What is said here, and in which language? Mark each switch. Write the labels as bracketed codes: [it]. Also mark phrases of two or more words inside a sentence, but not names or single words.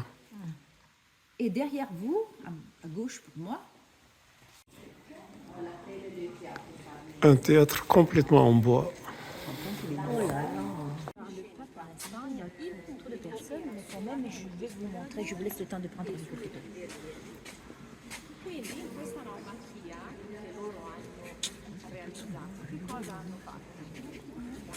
[fr] Et derrière vous, à gauche pour moi, Un théâtre complètement en bois. il y a trop de personnes, mais quand même, je vais vous montrer, je vous laisse le temps de prendre quelques photos. [it] Quindi questa roba qui che loro hanno realizzato, che cosa hanno fatto?